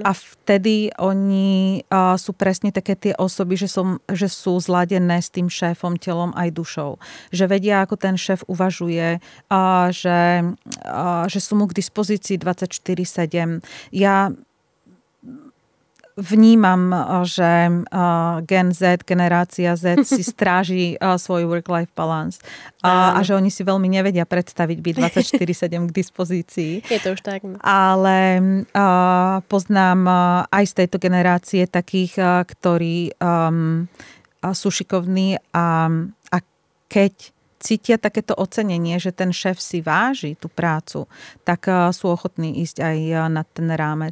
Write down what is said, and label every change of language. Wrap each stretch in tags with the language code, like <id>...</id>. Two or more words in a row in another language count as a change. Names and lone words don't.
<sk>A vtedy oni sú presne také tie osoby, že sú zladené s tým šéfom, telom aj dušou. Že vedia, ako ten šéf uvažuje, že sú mu k dispozícii 24/7. Ja vnímam, že Gen Z, generácia Z si stráži svoj</sk> <en>work-life balance</en> <sk>a že oni si veľmi nevedia predstaviť byť 24/7 k dispozícii. Je to už tak. Ale poznám aj z tejto generácie takých, ktorí sú šikovní a keď cítia takéto ocenenie, že ten šéf si váži tú prácu, tak sú ochotní ísť aj na ten rámec.</sk>